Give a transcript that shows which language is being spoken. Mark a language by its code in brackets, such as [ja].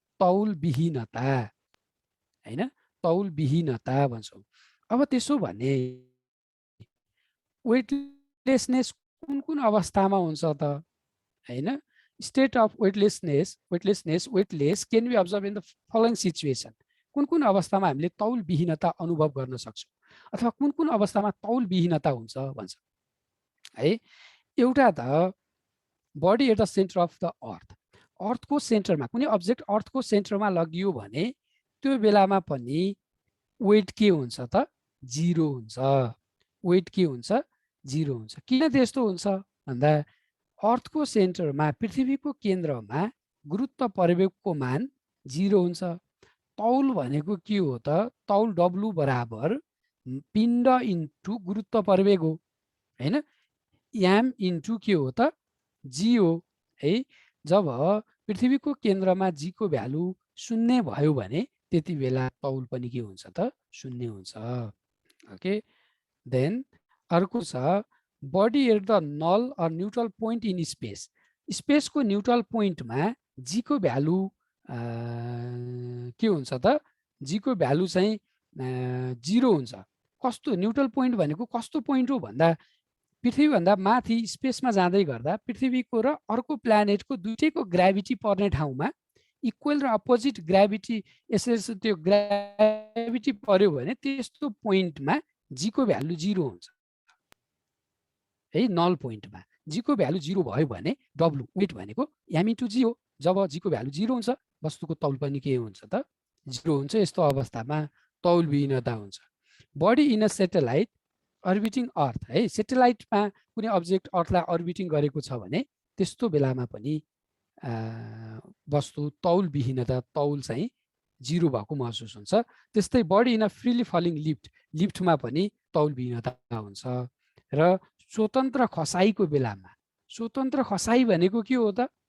[ne] तौलविहीनता हैन, तौलविहीनता भन्छौँ। अब त्यसो भने वेटलेसनेस कुन कुन अवस्थामा हुन्छ त हैन? [en] State of weightless can be observe in the following situation. [ne] कुन कुन अवस्थामा हामीले तौलविहीनता अनुभव गर्न सक्छौँ अथवा कुन कुन अवस्थामा तौलविहीनता हुन्छ भन्छ है। एउटा त [en] body at the centre of the earth, [ne] अर्थको सेन्टरमा कुनै अब्जेक्ट अर्थको सेन्टरमा लगियो भने त्यो बेलामा पनि वेट के हुन्छ त? 0 हुन्छ। वेट के हुन्छ? 0 हुन्छ। किन त्यस्तो हुन्छ भन्दा अर्थको सेन्टरमा, पृथ्वीको केन्द्रमा गुरुत्व परिवेगको मान 0 हुन्छ। तौल भनेको के हो त? तौल W बराबर पिण्ड इन्टु गुरुत्व परिवेग हो हैन। m इन्टु के हो त? g हो है। जब पृथ्वीको केन्द्रमा g को भ्यालु 0 भयो भने त्यति बेला तौल पनि के हुन्छ त? 0 हुन्छ। [en] okay, then [ne] अर्को छ [en] Body at the null or neutral point in space. [ne] स्पेसको neutral पोइन्टमा जी को भ्यालु के हुन्छ त? जी को भ्यालु चाहिँ 0 हुन्छ। कस्तो न्युट्रल पोइन्ट भनेको कस्तो पोइन्ट हो भन्दा पृथ्वीभन्दा माथि स्पेसमा जाँदै गर्दा पृथ्वीको र अर्को प्लानेटको दुईटैको ग्राभिटी पर्ने ठाउँमा इक्वल र अपोजिट ग्राभिटी, यसरी त्यो ग्राभिटी पर्यो भने त्यस्तो पोइन्टमा जी को भ्यालु 0 हुन्छ है। नल पोइन्टमा जी को भ्यालु 0 भयो भने डब्लु वेट भनेको m इन्टु जी हो। जब जी को भ्यालु 0 हुन्छ वस्तुको तौल पनि के हुन्छ त? 0 हुन्छ। यस्तो अवस्थामा तौलविहीनता हुन्छ। [en] Body in a satellite orbiting earth है। [ne] सेटेलाइटमा कुनै अब्जेक्ट अर्थलाई अर्बिटिङ गरेको छ भने त्यस्तो बेलामा पनि वस्तु तौलविहीनता, तौल चाहिँ 0 भएको महसुस हुन्छ। त्यस्तै body in a freely falling लिफ्टमा पनि तौलविहीनता हुन्छ। र स्वतन्त्र खसाइको बेलामा, स्वतन्त्र खसाइ भनेको के हो त?